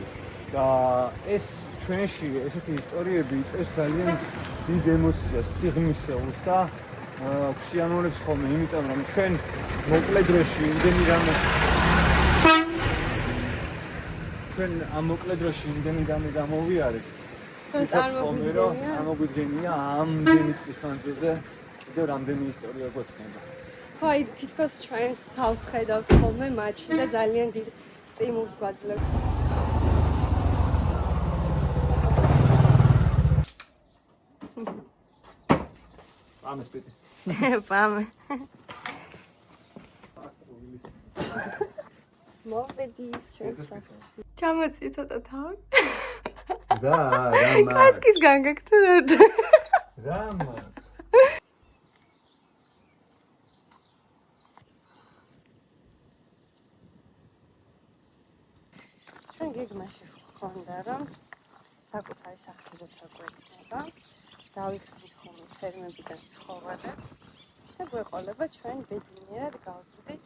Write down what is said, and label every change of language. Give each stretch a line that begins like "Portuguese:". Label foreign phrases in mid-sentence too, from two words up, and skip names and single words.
Georgian: და ეს ჩვენში ესეთი ისტორიები იწვევს ძალიან დიდ ემოციას, სიღრმისეულს და ხშირიანობს ხოლმე, იმიტომ რომ ჩვენ მოკლე დროში იმდენი რამე ჩვენ ამ მოკლე დროში იმდენი რამე გამოვიარეთ. წარმოგვიდგენია ამდენი წლის მანძილზე კიდევ რამდენი ისტორია გვექნება. ხო, აი თითქოს ჩვენს თავს ხედავთ ხოლმე მათში და ძალიან დიდ სტიმულს გვაძლევთ.
Greek: Πάμε σπίτι. Πάμε.
Georgian: მოვედით ჩვენს სახლში. ჩამოწი ცოტა თავი. რა, კასკისგან გაგთრად. რა. ჩვენ გეგმაში ვქონდა რომ საკუთარი სახლი როცა გვექნება, დავიხსნით ხოლმე ფერმებიდან ცხოველებს და გვეყოლება ჩვენ ბედნიერად გავზრდით.